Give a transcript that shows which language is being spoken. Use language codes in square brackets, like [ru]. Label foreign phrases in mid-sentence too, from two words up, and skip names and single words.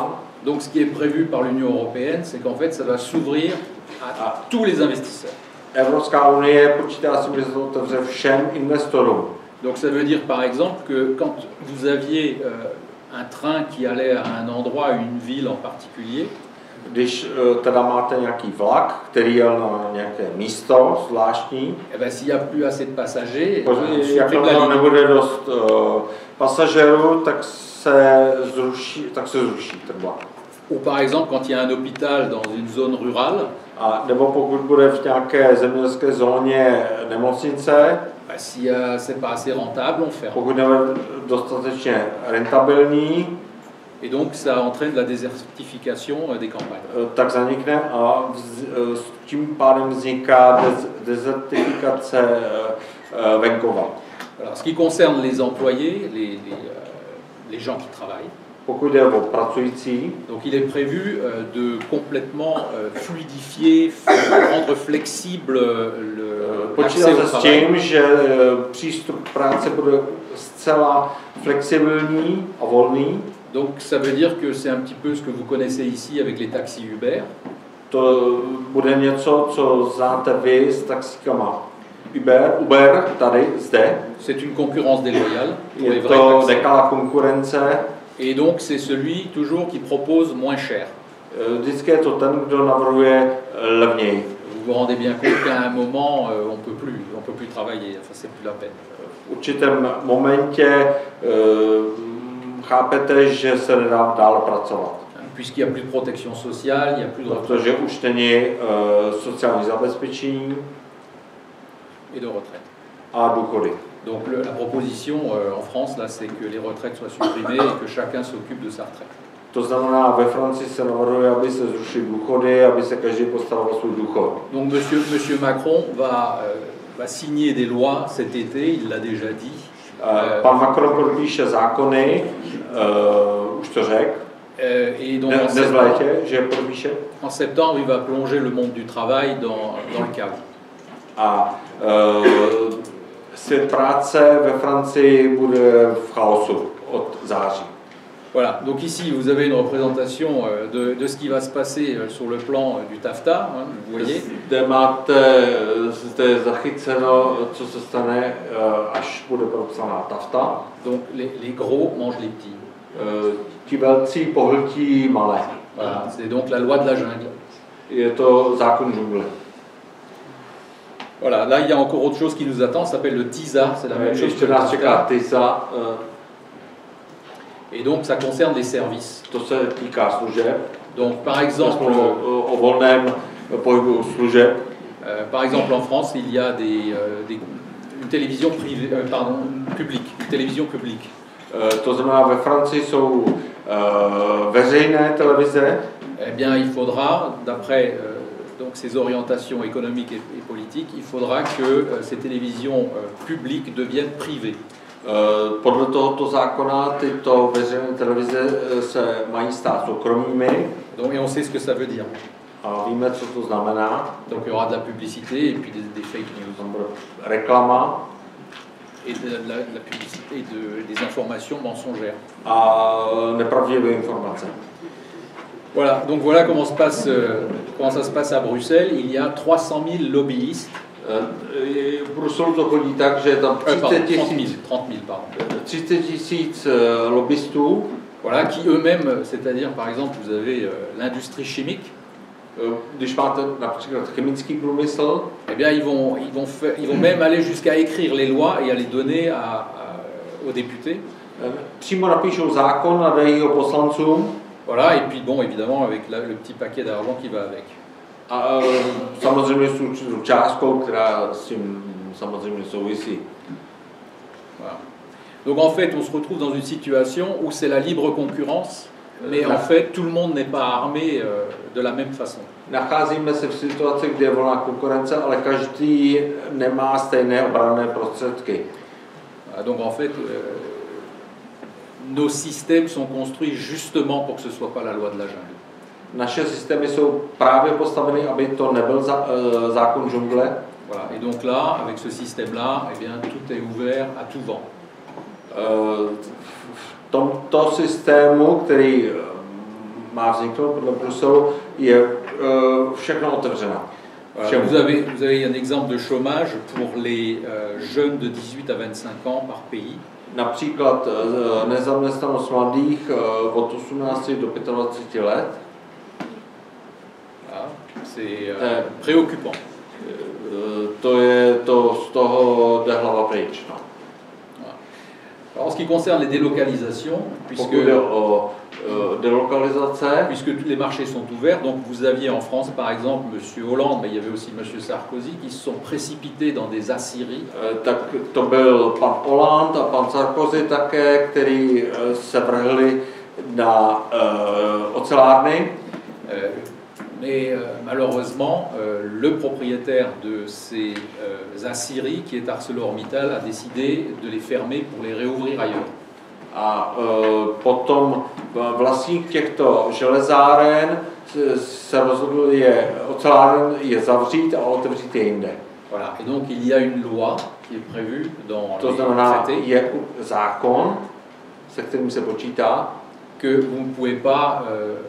[fr] Donc ce qui est prévu par l'Union européenne, c'est qu'en fait ça va s'ouvrir à tous les investisseurs. [cs] Evropská unie počítá si, že se to otevře všem investorům. [fr] Donc ça veut dire par exemple que quand vous aviez un train qui allait à un endroit, une ville en particulier, [cs] když teda máte nějaký vlak, který jel na nějaké místo zvláštní, [fr] eh ben, s'il n'y a plus assez de passagers, [cs] jak tam nebude dost pasažérů, tak se zruší ten vlak. [fr] Ou par exemple quand il y a un hôpital dans une zone rurale, [cs] A nebo pokud bude v nějaké zemědělské zóně nemocnice, [fr] si c'est pas assez rentable, on ferme. [cs] pokud nebude dostatečně rentabilní, [fr] et donc ça entraîne la désertification des campagnes. [cs] Tak zanikne a tím pádem vzniká dezertifikace venkova. [fr] Alors, ce qui concerne les employés, les gens qui travaillent, [cs] Pokud jde o pracující, [fr] donc il est prévu de complètement fluidifier, rendre flexible l'accès au [cs] počítá se s [fr] travail. [cs] tím, že přístup k práci bude zcela flexibilní a volný. [fr] Donc ça veut dire que c'est un petit peu ce que vous connaissez ici avec les taxis Uber. [cs] To bude něco, co znáte vy s taxíkama Uber tady, zde, [fr] c'est une concurrence déloyale pour les [cs] je [fr] vrais [cs] to [fr] taxis. [cs] nekalá konkurence. [fr] Et donc c'est celui toujours qui propose moins cher. [cs] Vždycky je to ten, kdo navrhuje levněji. [fr] Vous vous rendez bien compte qu'à un moment, on peut plus travailler, enfin c'est plus la peine. [cs] V určitém momentě chápete, že se nedá dále pracovat. [fr] Puisqu'il n'y a plus de protection sociale, il n'y a plus de retraite [cs] Protože už není sociální zabezpečení [fr] et de retraite. [cs] a důchody. [fr] Donc la proposition en France, là, c'est que les retraites soient supprimées et que chacun s'occupe de sa retraite. [cs] To znamená, ve Francii se navrhuje, aby se zrušily důchody, aby se každý postaral o svůj důchod. [fr] Donc monsieur Macron va signer des lois cet été, il l'a déjà dit. [cs] Pan Macron podepíše zákony, už to řekl, [fr] Et donc [cs] dnes v létě, že je podepíše. [fr] en septembre, il va plonger le monde du travail dans le chaos. [cs] A svět práce ve Francii bude v chaosu od září. [fr] Voilà, donc ici vous avez une représentation de ce qui va se passer sur le plan du TAFTA, hein, vous voyez. [cs] Zde máte zde zachyceno, co se stane, až bude podepsaná TAFTA. [fr] Donc les gros mangent les petits. [cs] Ti velcí pohltí malé. [fr] Voilà, c'est donc la loi de la jungle. [cs] Je to zákon džungle. [fr] Voilà, là il y a encore autre chose qui nous attend, ça s'appelle le TISA, c'est la même chose que [cs] Ještě [fr] le [cs] nás čeká [fr] TAFTA. [cs] TISA, [fr] Et donc ça concerne les services. [cs] to se týká služeb. [fr] Donc par exemple, [cs] O volném pohybu služeb. [fr] Par exemple en France, il y a une télévision privée, publique, une télévision publique. [cs] To znamená, ve Francii jsou veřejné televize. [fr] Eh bien, il faudra, d'après donc ces orientations économiques et politiques, il faudra que ces télévisions publiques deviennent privées. [cs] Podle tohoto zákona tyto veřejné televize se mají stát soukromými. [fr] Donc, et on sait ce que ça veut dire. [cs] A víme, co to znamená. [fr] Donc il y aura de la publicité et puis des [en] fake news. [cs] Reklama. [fr] Et de la publicité et des informations mensongères. [cs] A nepravdivé informace. [fr] Voilà, donc voilà comment ça se passe à Bruxelles. Il y a 300 000 lobbyistes. [cs] V Bruselu to chodí tak, že je tam 30 tisíc lobbystů. [fr] Voilà, qui eux-mêmes, c'est-à-dire par exemple, vous avez l'industrie chimique. [cs] Když máte například chemický průmysl, [fr] eh bien, ils vont même aller jusqu'à écrire les lois et à les donner aux députés. [cs] Přímo napíšou zákon a dají ho poslancům. [fr] Voilà, et puis bon, évidemment, avec le petit paquet d'argent qui va avec. [cs] A samozřejmě s určitou částkou, která s tím samozřejmě souvisí. [fr] Voilà. Donc en fait, on se retrouve dans une situation où c'est la libre concurrence, mais en fait, tout le monde n'est pas armé de la même façon. [cs] Nacházíme se v situaci, kde je volná konkurence, ale každý nemá stejné obranné prostředky. [fr] Voilà, donc en fait, nos systèmes sont construits justement pour que ce ne soit pas la loi de la jungle. [cs] Naše systémy jsou právě postaveny, aby to nebyl zákon džungle. [fr] Voilà. Et donc là, avec ce système-là, eh bien, tout est ouvert à tout vent. [cs] V tomto systému, který má vzniknout podle Bruselu, je všechno otevřeno. [fr] Voilà. Vous avez un exemple de chômage pour les jeunes de 18 à 25 ans par pays. [cs] Například nezaměstnanost mladých od 18 do 25 let. [fr] C'est préoccupant. [cs] Z toho jde hlava pryč. No. [fr] Alors, en ce qui concerne les délocalisations, puisque tous les marchés sont ouverts, donc vous aviez en France par exemple M. Hollande, mais il y avait aussi M. Sarkozy, qui se sont précipités dans des aciéries. [cs] Tak to byl pan Hollande a pan Sarkozy také, který se vrhli na ocelárny. [fr] Mais malheureusement, le propriétaire de ces aciéries, qui est ArcelorMittal, a décidé de les fermer pour les réouvrir ailleurs. [cs] A potom vlastník těchto železáren se rozhodl oceláren je zavřít a otevřít je jinde. [fr] Voilà. Et donc il y a une loi qui est prévue dans [cs] to znamená, je zákon, se kterým se počítá, [fr] que vous ne pouvez pas